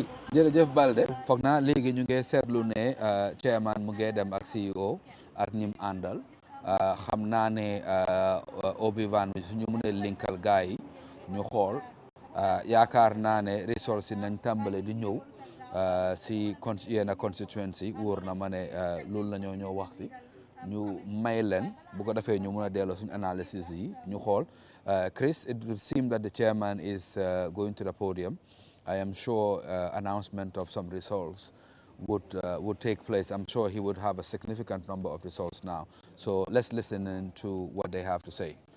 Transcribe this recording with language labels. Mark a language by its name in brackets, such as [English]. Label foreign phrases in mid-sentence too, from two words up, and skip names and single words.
[Wolof] jërëjëf Balde foog naa léegi ñu ngi seetlu ne chairman mu ngi dem ak CEO ak ñim àndal xam naa ne Obi-Wan bi suñu mënee linkal gars yi ñu xool yaakaar naa ne results yi nañ tàmbale di ñëw si yenn constituency wóor na ma ne loolu la ñoo wax si ñu may leen bu ko defee ñu mën a delloo suñu analysis yi ñu xool [English] Chris, it would seem that the chairman is going to the podium. I am sure announcement of some results would take place. I'm sure he would have a significant number of results now. So let's listen in to what they have to say.